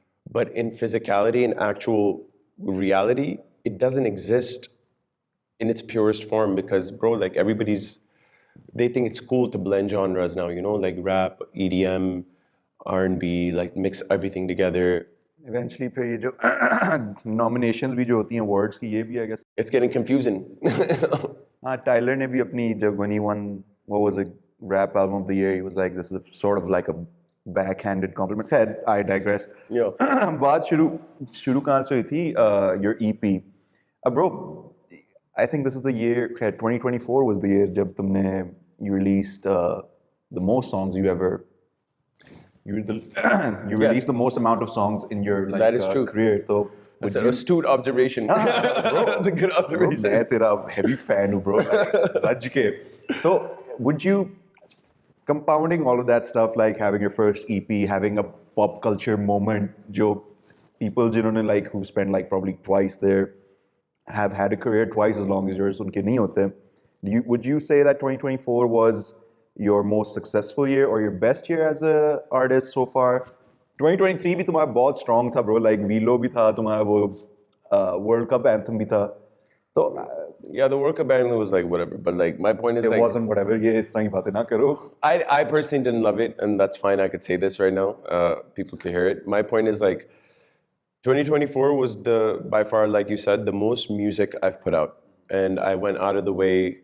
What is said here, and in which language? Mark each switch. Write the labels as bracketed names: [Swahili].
[English] But in physicality, in actual reality, it doesn't exist in its purest form because, bro, like they think it's cool to blend genres now, you know, like rap, EDM, R&B, like mix everything together. Eventually [Hindi] फिर ये जो nominations भी जो होती हैं awards की ये भी [English] I guess It's getting confusing. [Hindi] हाँ Tyler ने भी अपनी जब [English] when he won what was it rap album of the year he was like this is a, sort of like a backhanded compliment. [Hindi] खैर [English] I digress. Yeah. [Hindi] बात शुरू कहाँ से हुई थी [English] your EP. Bro, I think this is the year 2024 was the year [Hindi] जब तुमने [English] you released the most songs you ever you released the most amount of sons in your like That is true. career. So That's an astute observation. bro, That's a good observation. [Hindi] मैं तेरा heavy fan हूँ, bro. रज के. [English] So would you compounding all of that stuff like having your first EP, having a pop culture moment, [Hindi] जो [English] people [Hindi] जिन्होंने [English] like who spent like probably twice there have had a career twice as long as yours [Hindi] उनके नहीं होते. [English] Would you say that 2024 was your most successful year or your best year as a artist so far? [Hindi] 2023 भी तुम्हारा बहुत strong था, bro. Like Velo भी था, तुम्हारा वो World Cup anthem भी था. [English] So Yeah, the World Cup anthem was like whatever, but like my point is it wasn't whatever. [Hindi] ये इस तरह की बातें ना करो. [English] I personally didn't love it, and that's fine. I could say this right now. People can hear it. My point is like 2024 was by far, like you said, the most music I've put out, and I went out of the way.